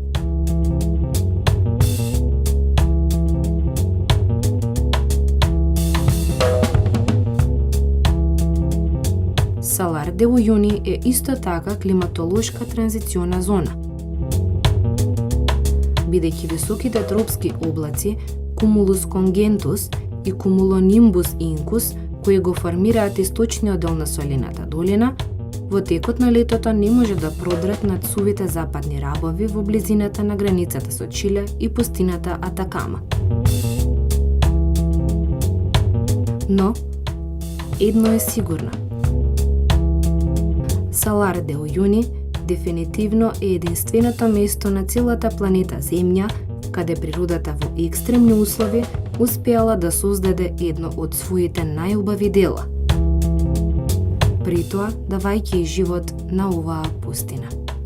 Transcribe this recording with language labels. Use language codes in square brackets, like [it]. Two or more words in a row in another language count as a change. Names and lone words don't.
[mk] Салар де Ујуни е исто така климатолошка транзициона зона, бидејќи високите тропски облаци Cumulus congentus и Cumulonimbus incus, кои го формираат источниот дел на солената долина, во текот на летото не може да продрат над сувите западни рабови во близината на границата со Чиле и пустината Атакама. Но, едно е сигурно. Салар де Ујуни дефинитивно е единственото место на целата планета Земја каде природата во екстремни услови успеала да создаде едно од своите најубави дела, при тоа давајќи и живот на оваа пустина.